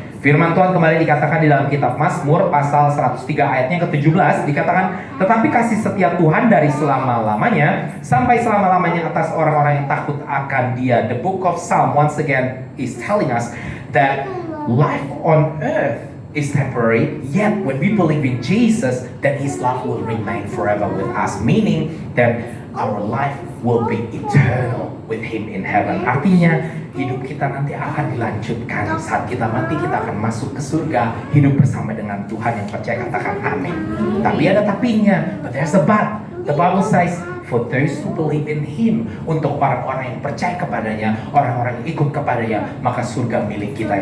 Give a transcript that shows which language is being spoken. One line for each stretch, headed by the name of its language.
Indonesian: Firman Tuhan kembali dikatakan di dalam kitab Mazmur pasal 103 ayatnya ke-17, dikatakan, tetapi kasih setia Tuhan dari selama-lamanya sampai selama-lamanya atas orang-orang yang takut akan Dia.
English: The book of Psalm once again is telling us that life on earth is temporary, yet when we believe in Jesus, then His love will remain forever with us, meaning that our life will be eternal with Him in heaven.
Indonesian: Artinya hidup kita nanti akan dilanjutkan. Saat kita mati, kita akan masuk ke surga, hidup bersama dengan Tuhan. Yang percaya katakan amin. Tapi ada tapinya,
English: but there's a but. The Bible says, for those who believe in Him,
Indonesian: untuk orang-orang yang percaya kepadanya, orang-orang yang ikut kepadanya, maka surga milik kita.